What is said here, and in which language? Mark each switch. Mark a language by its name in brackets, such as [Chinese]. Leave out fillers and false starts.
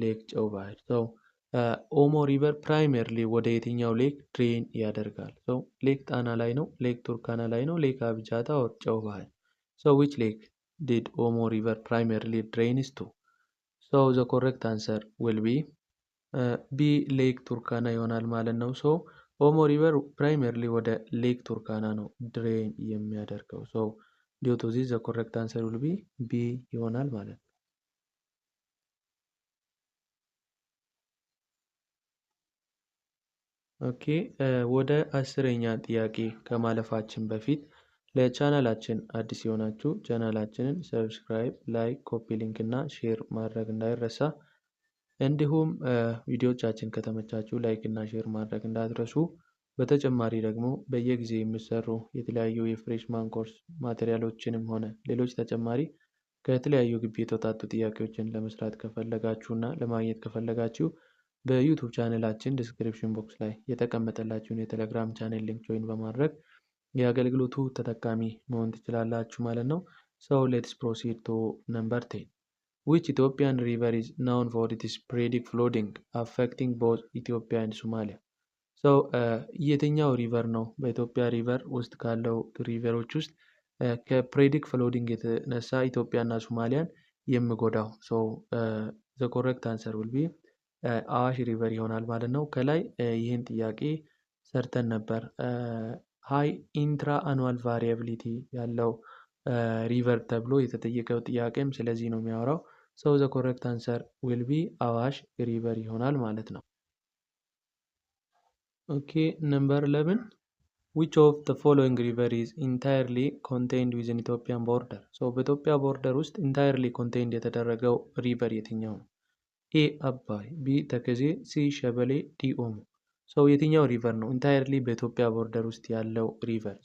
[Amharic] Lake ጨው ባህር። So ኦሞ ሪቨር ፕራይመርሊ ወደ የትኛው ሌክ ድሬን ያደርጋል? So ሌክ ጣና ላይ ነው፣ ሌክ ቱርካና ላይ ነው፣ ሌክ አቢጃታ or ጨው ባህር። [English] So which lake did Omo River primarily drains to? So the correct answer will be B. [Amharic] Lake Turkana ይሆናል ማለት ነው። So ኦሞ ሪቨር ፕራይመርሊ ወደ ሌክ ቱርካና ነው ድሬን የሚያደርገው። [English] ሶ ዲው ቱ ዚስ ዘ ኮሬክት አንሰር ዊል ቢ ቢ [Amharic] ይሆናል ማለት ነው። ኦኬ ወደ 10ኛ ጥያቄ ከማለፋችን በፊት ለቻናላችን አዲስ የሆናችሁ ቻናላችንን ሰብስክራይብ፣ ላይክ፣ ኮፒ ሊንክ እና ሼር ማድረግ እንዳይረሳ። እንዲሁም ቪዲዮቻችን ከተመቻችሁ ላይክ እና ሼር ማድረግ እንዳትረሱ። በተጨማሪ ደግሞ በየጊዜ የሚሰሩ የተለያዩ የፍሬሽማን ኮርስ ማቴሪያሎችንም ሆነ ሌሎች ተጨማሪ ከተለያዩ ግቢ የተውጣጡ ጥያቄዎችን ለመስራት ከፈለጋችሁ እና ለማግኘት ከፈለጋችሁ በዩቱብ ቻናላችን ዲስክሪፕሽን ቦክስ ላይ የተቀመጠላችሁን የቴሌግራም ቻናል ሊንክ ጆይን በማድረግ የአገልግሎቱ ተጠቃሚ መሆን ትችላላችሁ ማለት ነው። [English] So let's proceed to number 10. Which Ethiopian river is known for its sporadic flooding affecting both Ethiopia and Somalia? [Amharic] So የትኛው ሪቨር ነው በኢትዮጵያ ሪቨር ውስጥ ካለው ሪቨሮች ውስጥ ከፕሬዲክ ፍሎዲንግ የተነሳ ኢትዮጵያና ሶማሊያን የሚጎዳው? [English] ሶ ዘ ኮሬክት አንሰር ዊል ቢ አዋሽ ሪቨር [Amharic] ይሆናል ማለት ነው። ከላይ ይህን ጥያቄ ሰርተን ነበር። ሃይ ኢንትራ አኑዋል ቫሪያቢሊቲ ያለው ሪቨር ተብሎ የተጠየቀው ጥያቄም ስለዚህ ነው የሚያወራው። ሶ ዘ ኮሬክት አንሰር ዊል ቢ አዋሽ ሪቨር ይሆናል ማለት ነው። [English] Okay, number 11. Which of the following river is entirely contained within Ethiopian border? [Amharic] So በኢትዮጵያ ቦርደር ውስጥ [English] entirely contained [Amharic] የተደረገው ሪቨር የትኛው ነው? A አባይ፣ B ተከዜ፣ C ሸበሌ፣ D ኦሞ። So የትኛው ሪቨር ነው entirely በኢትዮጵያ ቦርደር ውስጥ ያለው ሪቨር?